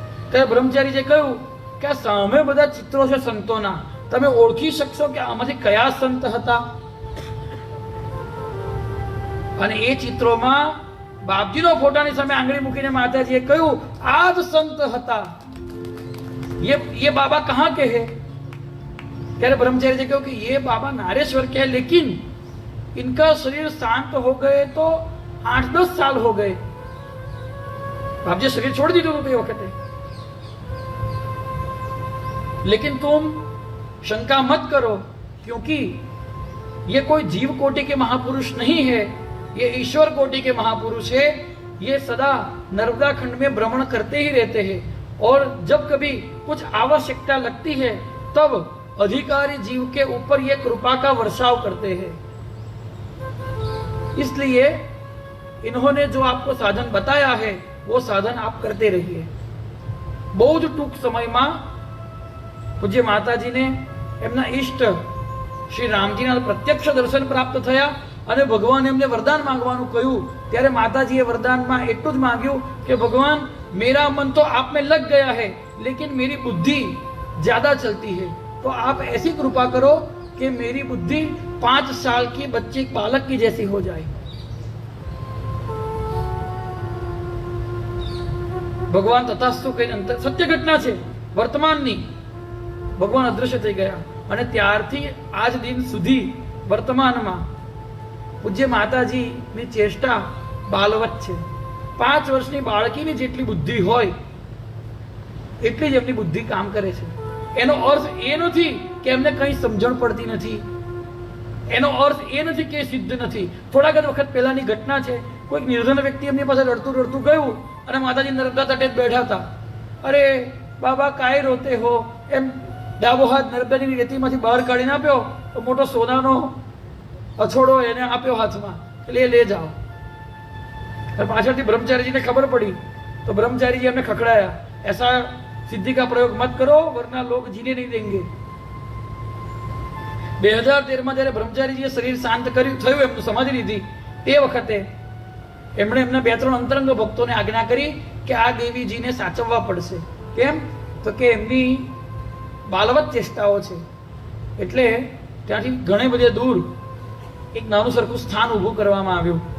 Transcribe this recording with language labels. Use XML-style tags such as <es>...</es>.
<gu>ત્યારે બ્રહ્મચારીજીએ કહ્યું કે આ સામે બધા ચિત્રો છે સંતોના, તમે ઓળખી શકશો કે આમાંથી કયા સંત હતા? અને એ ચિત્રોમાં બાપજીનો ફોટાની સામે આંગળી મૂકીને માતાજીએ કહ્યું આ જ સંત હતા.</gu> <hi>ये बाबा कहाँ के हैं?</hi> <gu>ત્યારે</gu> <hi>ब्रह्मचारी जी कहूँ कि ये बाबा नारेश्वर के हैं, लेकिन इनका शरीर शांत हो गए तो 8-10 साल हो गए. बाप जी शरीर छोड़</hi> <gu>दीधું હતું એ વખતે.</gu> <hi>लेकिन तुम शंका मत करो, क्योंकि ये कोई जीव कोटि के महापुरुष नहीं है, ये ईश्वर कोटि के महापुरुष है. ये सदा नर्मदा खंड में भ्रमण करते ही रहते हैं और जब कभी कुछ आवश्यकता लगती है तब अधिकारी जीव के ऊपर ये कृपा का वर्षाव करते हैं. इसलिए इन्होंने जो आपको साधन बताया है वो साधन आप करते रहिए.</hi> <gu>બહુ જ ટૂંક સમયમાં પૂજ્ય માતાજીને એમના ઈષ્ટ શ્રી રામજીના પ્રત્યક્ષ દર્શન પ્રાપ્ત થયા અને ભગવાન એમને વરદાન માંગવાનું કહ્યું. ત્યારે માતાજીએ વરદાનમાં એટલું જ માંગ્યું કે ભગવાન</gu> <hi>मेरा मन तो आप में लग गया है, लेकिन मेरी बुद्धि ज्यादा चलती है, तो आप ऐसी कृपा करो कि मेरी बुद्धि 5 साल की बच्चे बालक की जैसी हो जाए.</hi> <gu>ભગવાન તથાસ્તુ કહીને અંતર સત્ય ઘટના છે વર્તમાનની. ભગવાન અદૃશ્ય થઈ ગયા અને ત્યારથી આજ દિન સુધી વર્તમાનમાં પૂજ્ય માતાજીની ચેષ્ટા બાલવત છે. 5 વર્ષની બાળકીની જેટલી બુદ્ધિ હોય એટલી જ એમની બુદ્ધિ કામ કરે છે. એનો અર્થ એ નથી કે એમને કંઈ સમજણ પડતી નથી, એનો અર્થ એ નથી કે સિદ્ધ નથી. થોડાક જ વખત પહેલાની ઘટના છે, કોઈક નિર્ધન વ્યક્તિ એમની પાસે રડતું ગયું અને માતાજી નર્મદા તટે જ બેઠા હતા. અરે બાબા કાંઈ રોતે હો, એમ ડાબો હાથ નર્મદાની રેતીમાંથી બહાર કાઢીને આપ્યો તો મોટો સોનાનો અછોડો એને આપ્યો હાથમાં, એટલે એ લે જાઓ. પાછળથી બ્રહ્મચારીજીને ખબર પડી તો બ્રહ્મચારીજી એમને ખખડાયા,</gu> <hi>ऐसा सिद्धि का प्रयोग मत करो वरना लोग जीने नहीं देंगे.</hi> <gu>2013 માં જ્યારે બ્રહ્મચારીજીએ શરીર શાંત કર્યું થયું, એમનું સમાધિ લીધી, તે વખતે એમણે એમના 2-3 અંતરંગ ભક્તોને આજ્ઞા કરી કે આ દેવીજીને સાચવવા પડશે. કેમ? તો કે એમની બાલવત ચેષ્ટાઓ છે. એટલે ત્યાંથી ઘણે બધે દૂર એક નાનું સરખું સ્થાન ઊભું કરવામાં આવ્યું.</gu>